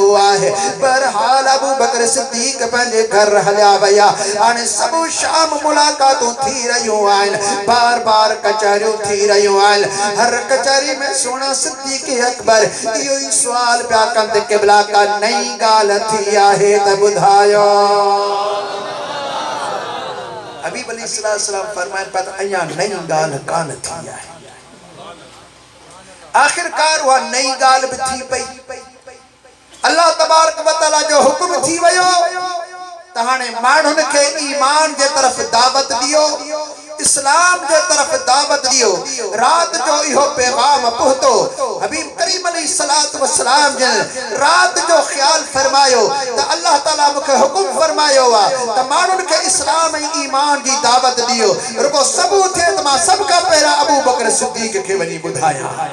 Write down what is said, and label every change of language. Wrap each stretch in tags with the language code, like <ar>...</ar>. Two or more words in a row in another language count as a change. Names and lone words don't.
<sd>आहे बहरहाल अबू बकर सिद्दीक़ पंहिंजे घर हलिया विया हाणे सभु शाम मुलाक़ातूं थी रहियूं आहिनि बार बार कचहरियूं थी रहियूं आहिनि हर कचहरी में सोना सिद्दीक़ अकबर इहो ई सुवाल पिया कनि त क़िबला का नई गाल थी आहे त ॿुधायो हबीब अलैहिस्सलाम फरमाइनि पिया त अञा नई गाल कान थी आहे आखिरकार उहा नई गाल भी थी पई अल्लाह</sd> <ar>تبارك وتعالى</ar> <sd>जो हुक्म थी वयो त हाणे माण्हुनि खे ईमान जे तरफ दावत दियो इस्लाम जे तरफ दावत दियो रात जो इहो पैगाम पहुतो हबीब करीम</sd> <ar>عليه الصلاة والسلام</ar> <sd>जन रात जो ख्याल फरमायो त अल्लाह ताला मूंखे हुक्म फरमायो आहे त माण्हुनि खे इस्लाम ऐं ईमान जी दावत दियो रुगो सबूत थिए त मां सभ खां पहिरियां अबू बकर सिद्दीक़ खे वञी ॿुधायां</sd>